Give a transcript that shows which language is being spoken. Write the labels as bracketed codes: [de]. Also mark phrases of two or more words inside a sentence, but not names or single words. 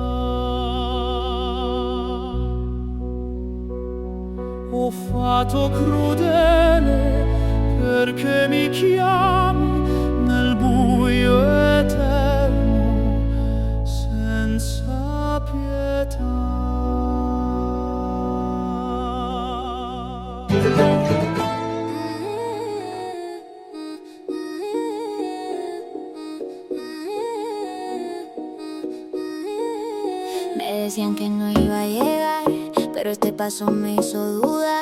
[it] O fato crudele, perché mi chiami nel buio eterno senza pietà. [es] Me decían que no iba a llegar, pero este paso me hizo dudar.